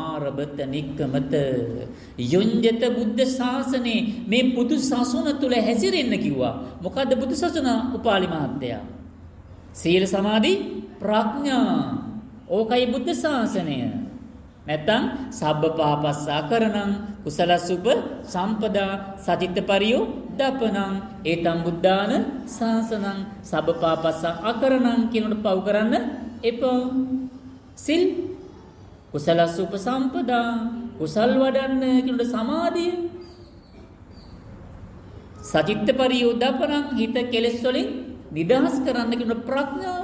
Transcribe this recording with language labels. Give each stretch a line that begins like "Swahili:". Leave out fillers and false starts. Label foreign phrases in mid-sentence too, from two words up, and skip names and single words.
Pali: ආරබත නික්කමත යුඤ්ජත බුද්ධ ශාසනේ
Sinhala: මේ බුදු සසුන තුල හැසිරෙන්න කිව්වා. මොකද්ද බුදු සසුන? උපාලි මහත්තයා සීල සමාධි ප්‍රඥා, ඕකයි බුද්ධ ශාසනය.
Pali: නැත්තම් සබ්බ පාපස්සා කරණං කුසලසුප සම්පදා සචිත්ත පරියෝ දපනං ඒතම් බුද්ධාන ශාසනං. සබ්බ පාපස්සා අකරණං
Sinhala: කියනකොට පව් කරන්න එපා. සිල්
Pali: කුසලසුප සම්පදා
Sinhala: කුසල් වඩන්න කියනකොට සමාධිය.
Pali: සචිත්ත පරියෝ දපනං
Sinhala: හිත කෙලෙස් වලින් නිදහස් කරන්න කියනකොට ප්‍රඥාව.